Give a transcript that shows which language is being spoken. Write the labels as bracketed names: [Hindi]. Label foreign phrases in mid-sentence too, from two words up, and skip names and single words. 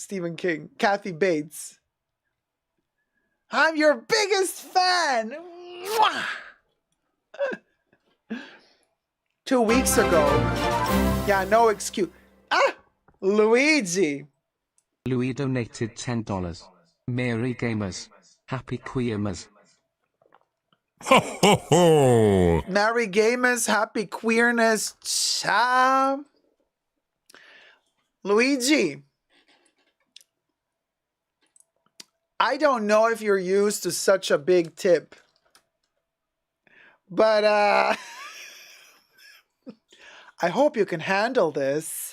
[English] Stephen King. Kathy Bates. I'm your biggest fan. Mwah. 2 weeks ago. Yeah, no excuse. Luigi. Louis donated $10. Mary Gamers. Happy Queermas. Ho ho ho! Merry Gamers, happy queerness. Ciao. Luigi, I don't know if you're used to such a big tip, but I hope you can handle this.